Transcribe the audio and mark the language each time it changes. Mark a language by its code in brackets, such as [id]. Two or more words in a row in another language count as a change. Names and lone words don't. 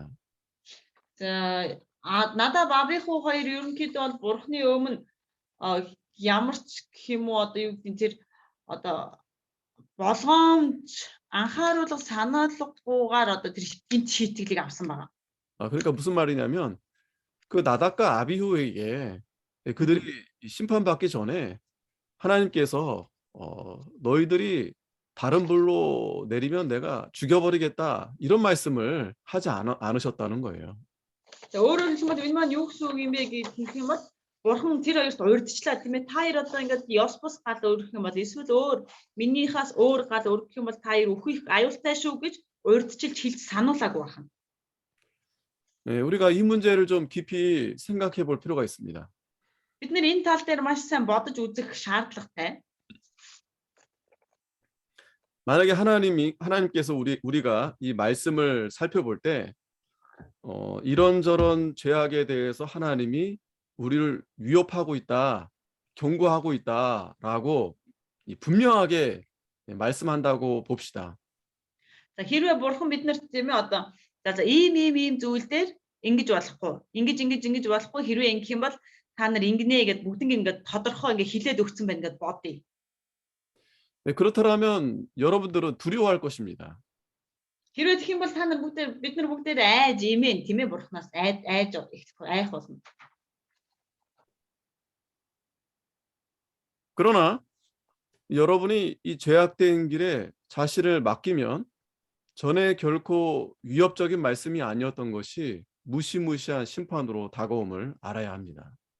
[mn] за Надаб Абиху хоёр ерөнхийдөө бол Бурхны өмнө ямар ч гэх юм уу одоо юу гэдэг тэр одоо болгоомж анхааруулга санаалгагүйгээр одоо тэр гинт шийтгэлийг авсан байгаа. [ko] 그러니까 무슨 말이냐면 그 나답과 아비후에게 그들이 이 심판받기 전에 하나님께서 너희들이 다른 불로 내리면 내가 죽여버리겠다 이런 말씀을 하지 않으셨다는 거예요. [mn] За өөрөөр хэлбэл энэ маань юу гэсэн үг юм бэ гэх юм бол Бурхан тэр хоёрт урьдчлаа тийм ээ. Та хоёр одоо ингээд ёс бус гал өргөх юм бол эсвэл өөр минийхаас өөр гал өргөх юм бол та хоёр үхэх аюултай шүү гэж урьдчилж хэлж сануулаагүй байна. [ko] 네, 우리가 이 문제를 좀 깊이 생각해 볼 필요가 있습니다. [mn] Бид нэр энэ тал дээр маш сайн бодож үзэх шаардлагатай. [ko] 만약에 하나님께서 우리가 이 말씀을 살펴볼 때 이런저런 죄악에 대해서 하나님이 우리를 위협하고 있다, 경고하고 있다라고 분명하게 말씀한다고 봅시다. [mn] За хэрвээ Бурхан биднэрт тийм ээ одоо за ийм зүйл дээр ингэж болохгүй. Ингэж болохгүй хэрвээ ингэх юм бол та нар ингэнэ гэд бүгднийг ингээд тодорхой ингээд хэлээд өгсөн байна гэд бодъё. [ko] 네, 그렇다면 여러분들은 두려워할 것입니다. [mn] Хэрвээ тэгэх юм бол та нар бид нар бүгдээр айж имэн тийм ээ Бурханаас айж айх болно. [ko] 그러나 여러분이 이 죄악된 길에 자신을 맡기면 전에 결코 위협적인 말씀이 아니었던 것이 무시무시한 심판으로 다가옴을 알아야 합니다.